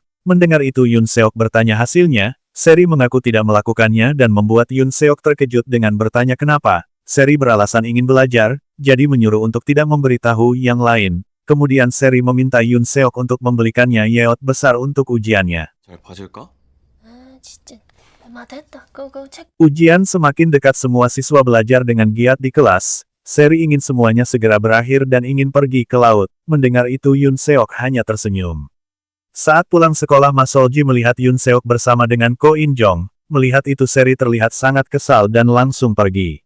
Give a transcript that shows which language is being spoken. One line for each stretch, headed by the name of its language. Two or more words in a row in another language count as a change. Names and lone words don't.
Indonesian: Mendengar itu Yun Seok bertanya hasilnya. Seri mengaku tidak melakukannya dan membuat Yun Seok terkejut dengan bertanya kenapa. Seri beralasan ingin belajar, jadi menyuruh untuk tidak memberitahu yang lain. Kemudian Seri meminta Yun Seok untuk membelikannya yeot besar untuk ujiannya.
Korean: 잘 봐줄까? 아, 진짜. 됐다. 고고 책.
Indonesian: Ujian semakin dekat, semua siswa belajar dengan giat di kelas. Seri ingin semuanya segera berakhir dan ingin pergi ke laut. Mendengar itu Yun Seok hanya tersenyum. Saat pulang sekolah Ma Solji melihat Yun Seok bersama dengan Ko In Jong. Melihat itu Seri terlihat sangat kesal dan langsung pergi.